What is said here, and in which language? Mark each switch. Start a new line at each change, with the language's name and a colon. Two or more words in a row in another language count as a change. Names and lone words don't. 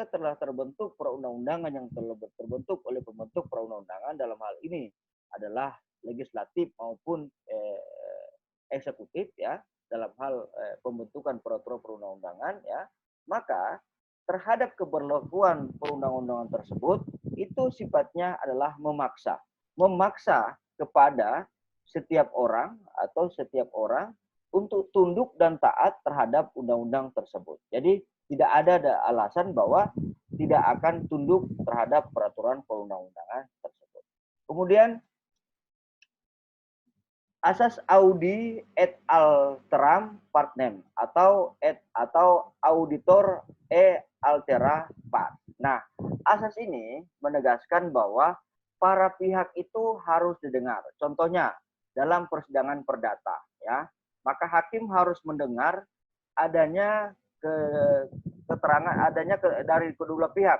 Indonesian: telah terbentuk perundang-undangan yang telah terbentuk oleh pembentuk perundang-undangan dalam hal ini adalah legislatif maupun eksekutif ya dalam hal pembentukan peraturan perundang-undangan ya, maka terhadap keberlakuan perundang-undangan tersebut itu sifatnya adalah memaksa kepada setiap orang atau setiap orang untuk tunduk dan taat terhadap undang-undang tersebut. Jadi tidak ada alasan bahwa tidak akan tunduk terhadap peraturan perundang-undangan tersebut. Kemudian asas
Latin: audi et alteram partem
Indonesian: atau
Latin: auditor e altera part.
Indonesian: Nah, asas ini menegaskan bahwa para pihak itu harus didengar. Contohnya dalam persidangan perdata ya, maka hakim harus mendengar adanya keterangan dari kedua pihak.